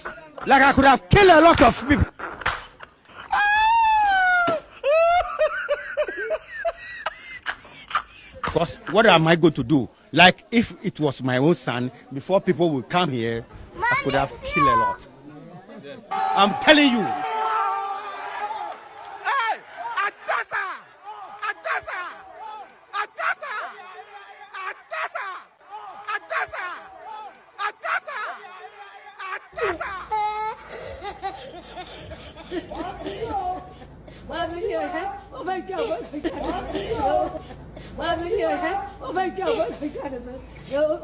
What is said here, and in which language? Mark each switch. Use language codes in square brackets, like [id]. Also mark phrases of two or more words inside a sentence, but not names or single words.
[en] Like I could have killed a lot of people. Because what am I going to do? Like if it was my own son, before people would come here, I could have killed a lot. I'm telling you. Hey! Atasa! Atasa! Atasa! Atasa! Atasa! Atasa! Atasa! Oh my God! Oh my God! Oh my God!